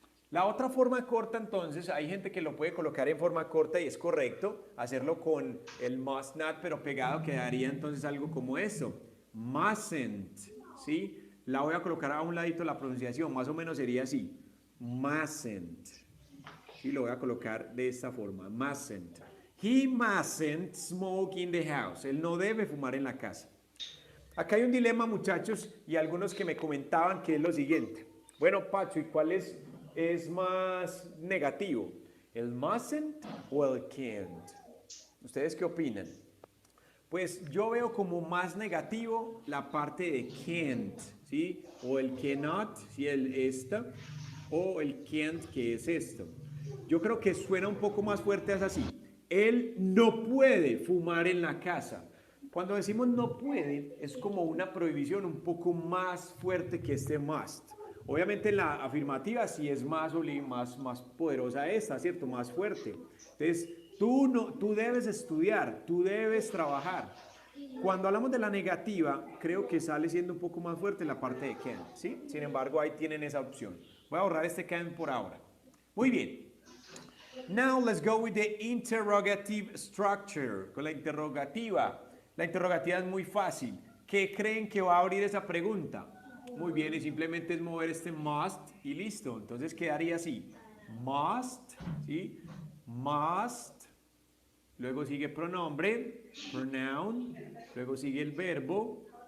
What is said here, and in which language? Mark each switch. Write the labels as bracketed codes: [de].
[es] La otra forma corta entonces, hay gente que lo puede colocar en forma corta y es correcto hacerlo con el must not, pero pegado quedaría entonces algo como eso. Mustn't, ¿sí? La voy a colocar a un ladito la pronunciación, más o menos sería así. Mustn't. Sí, lo voy a colocar de esta forma. [en] Mustn't. He mustn't smoke in the house. [es] Él no debe fumar en la casa. Acá hay un dilema, muchachos, y algunos que me comentaban que es lo siguiente. Bueno, Pacho, ¿y cuál es más negativo? ¿El mustn't o el can't? ¿Ustedes qué opinan? Pues yo veo como más negativo la parte de can't, ¿sí? O el cannot, ¿sí? El esta, o el can't, que es esto. Yo creo que suena un poco más fuerte, es así. Él no puede fumar en la casa. Cuando decimos no puede, es como una prohibición un poco más fuerte que este must. Obviamente en la afirmativa sí es más poderosa esta, ¿cierto? Más fuerte. Entonces, tú debes estudiar, tú debes trabajar. Cuando hablamos de la negativa, creo que sale siendo un poco más fuerte la parte de can, ¿sí? Sin embargo, ahí tienen esa opción. Voy a borrar este can por ahora. Muy bien. [en] Now let's go with the interrogative structure. [es] Con la interrogativa. La interrogativa es muy fácil. ¿Qué creen que va a abrir esa pregunta? Muy bien, y simplemente es mover este must y listo. Entonces quedaría así. Must, ¿sí? Must. Luego sigue pronombre, pronoun. Luego sigue el verbo.